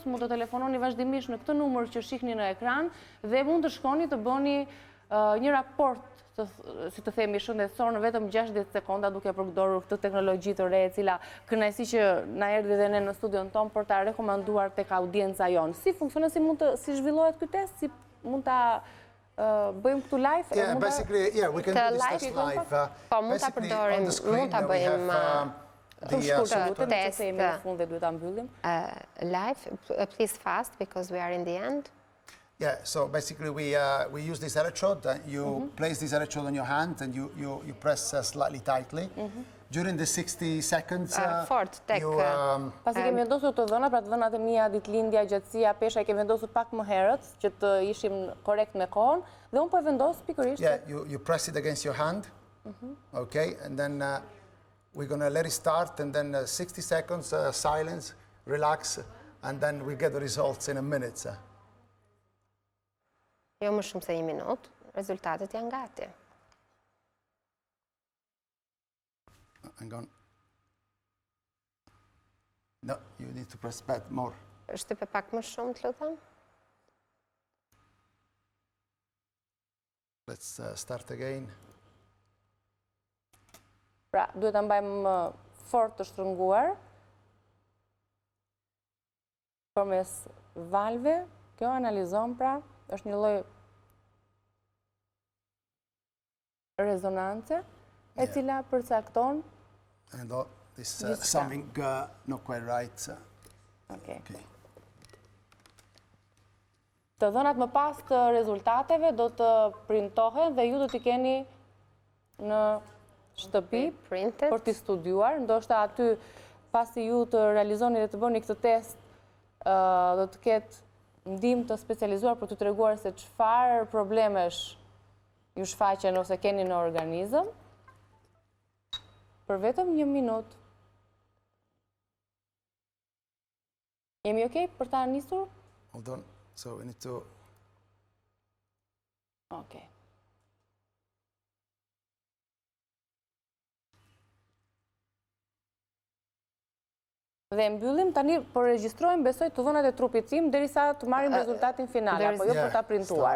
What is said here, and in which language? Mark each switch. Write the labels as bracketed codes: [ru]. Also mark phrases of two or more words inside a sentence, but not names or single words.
[sq] Mund të telefononi vazhdimisht në këtë numër që shihni në ekran dhe mund të shkoni të bëni një raport, si të themi, shëndetësor në vetëm 60 sekonda duke përdorur këtë teknologji të re e cila kënaqësi që na erdhi dhe ne në studion ton për ta rekomanduar tek audienca jonë. Si funksionon, si zhvillohet ky test, si mund ta bëjmë këtu live? [en] Yeah, basically, yeah, we can do this test live. [sq] Po, mund ta përdorim, mund ta bëjmë live, [en] please fast because we are in the end. Yeah, so basically we use this electrode. You place this electrode on your hand and you press slightly tightly. During the 60 seconds, [sq] pasi kemi vendosur të dhëna, pra të dhënat e mia, ditëlindja, gjatësia, pesha, kemi vendosur pak më herët që të ishim korrekt me kohën dhe unë po e vendos pikërisht. [en] Yeah, you press it against your hand. Okay, and then we're going to let it start and then 60 seconds silence, relax, and then we get the results in a minute. [sq] Jo më shumë se 1 minutë, rezultatet janë gati. [en] Hang on. No, you need to press back more. [sq] Shtype pak më shumë, të lutem. [en] Let's start again. [sq] Pra, duhet ta mbajmë fort të shtrënguar përmes valve. Kjo analizon, pra, është një lloj rezonance e cila përcakton [en] and this something not quite right. Okay. [sq] Të dhënat më pas të rezultateve do të printohen dhe ju do t'i keni në shtëpi për t'i studiuar. Ndoshta aty pasi ju të realizoni dhe të bëni këtë test do të ketë ndihmë të specializuar për të treguar se çfarë problemesh ju shfaqen ose keni në organizëm. Për vetëm 1 minutë. Jemi okay për ta nisur? [en] Hold on. So we need to... Okay. [sq] Dhe mbyllim tani, po regjistrojmë, besoj, të dhënat e trupit tim derisa të marrim rezultatin final, apo jo për ta printuar.